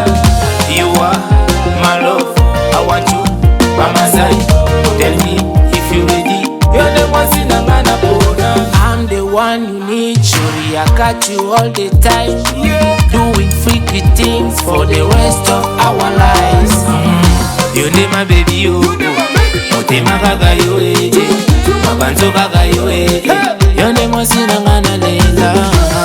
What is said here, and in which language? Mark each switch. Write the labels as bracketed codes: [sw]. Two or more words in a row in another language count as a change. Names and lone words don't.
[en] You are my love. I want you by my side. Tell me if you ready. Your name was Sinangana Bona. I'm the one you need. Surely I got you all the time. Doing freaky things for the rest of our lives. You need my baby, you. [ln] Motema gaga yo, mabanzo gaga yo. [en] Your name was Sinangana Leila.